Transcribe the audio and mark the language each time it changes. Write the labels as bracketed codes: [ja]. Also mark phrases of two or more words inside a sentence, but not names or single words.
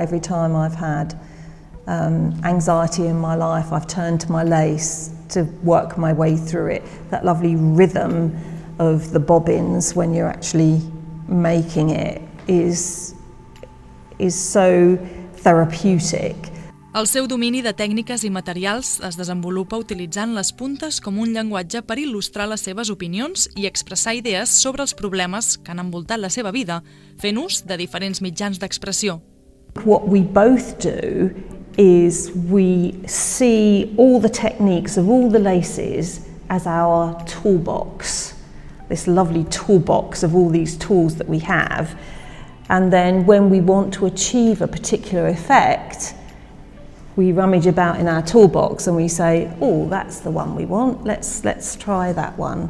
[en] Every time I've had anxiety in my life, I've turned to my lace to work my way through it. That lovely rhythm of the bobbins when you're actually making it is so therapeutic. [ca] El seu domini de tècniques i materials es desenvolupa utilitzant les puntes com un llenguatge per il·lustrar les seves opinions i expressar idees sobre els problemes que han envoltat la seva vida, fent ús de diferents mitjans d'expressió. [en] What we both do is we see all the techniques of all the laces as our toolbox, this lovely toolbox of all these tools that we have, and then when we want to achieve a particular effect, we rummage about in our toolbox and we say, oh, that's the one we want, let's try that one.